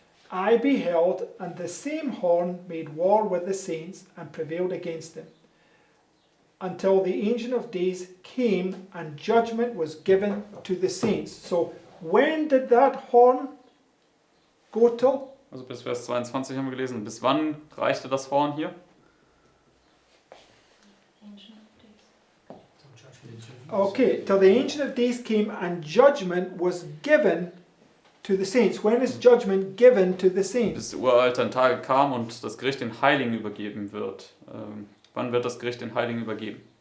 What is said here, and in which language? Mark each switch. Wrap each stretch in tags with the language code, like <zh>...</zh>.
<en>I beheld, and the same horn made war with the saints, and prevailed against them. until the Ancient of Days came and judgment was given to the saints. So when did that horn go till?</en> <de>Also bis Vers 22 haben wir gelesen. Bis wann reichte das Horn hier?</de> <en>Ancient of Days. Till judgment. Okay, till the Ancient of Days came and judgment was given to the saints. When is judgment given to the saints?</en> <de>Bis der uralten Tage kam und das Gericht den Heiligen übergeben wird. Wann wird das Gericht den Heiligen übergeben?</de>